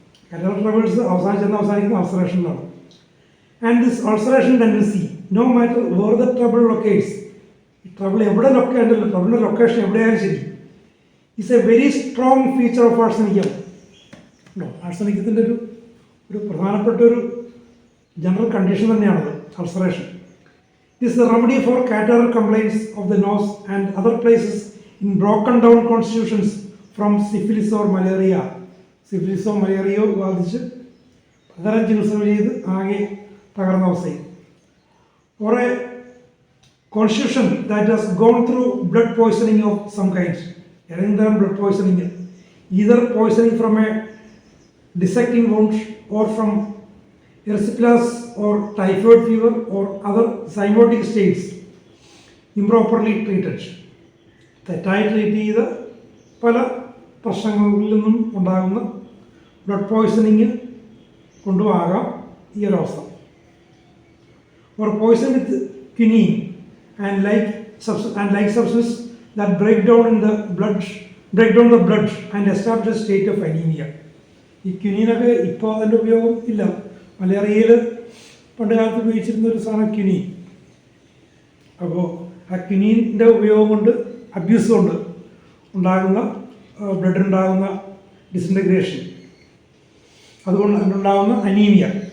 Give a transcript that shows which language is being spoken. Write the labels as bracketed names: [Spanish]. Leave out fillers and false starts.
[Malayalam] Cataract troubles അവസാനിക്കുന്ന അൾസറേഷനിലാണ്. [English] and this ulceration tendency no matter where the trouble locates, [Malayalam] ഈ trouble എവിടെ ലൊക്കേറ്റല്ലോ, ട്രബിളിൻ്റെ location എവിടെയായാലും ശരി, [English] It's a very strong feature of arsenicum. [Malayalam] ഉണ്ടോ, ആർസനിക്കത്തിൻ്റെ ഒരു പ്രധാനപ്പെട്ട ഒരു ജനറൽ കണ്ടീഷൻ തന്നെയാണത് ulceration. [English] This is the remedy for catarrhal complaints of the nose and other places in broken down constitutions from syphilis or malaria. Syphilis or malaria [Malayalam] ബാധിച്ച് പകരം ചികിത്സ ചെയ്ത് ആകെ തകർന്ന അവസ്ഥയിൽ. [English] Or a constitution that has gone through blood poisoning of some kind. ഏതെങ്കിലും blood poisoning, either poisoning from a dissecting wound or from erysipelas or typhoid fever or other zymotic states improperly treated. [Malayalam] തെറ്റായി treat ചെയ്ത പല പ്രശ്നങ്ങളിൽ നിന്നും ഉണ്ടാകുന്ന blood poisoning കൊണ്ടും ആകാം ഈ ഒരവസ്ഥ. [English] or poison with quinine and like substances that break down the blood and establish a state of anemia. [Malayalam] ഈ ക്വിനീനൊക്കെ ഇപ്പോൾ അതിൻ്റെ ഉപയോഗം ഇല്ല. മലേറിയയിൽ പണ്ട് കാലത്ത് ഉപയോഗിച്ചിരുന്ന ഒരു സാധനം ക്വിനീൻ. അപ്പോൾ ആ ക്വിനീൻ്റെ ഉപയോഗം കൊണ്ട്, അബ്യൂസ് കൊണ്ട് ഉണ്ടാകുന്ന ബ്ലഡിനുണ്ടാകുന്ന ഡിസിൻറ്റഗ്രേഷൻ, അതുകൊണ്ട് അതിനുണ്ടാകുന്ന അനീമിയ.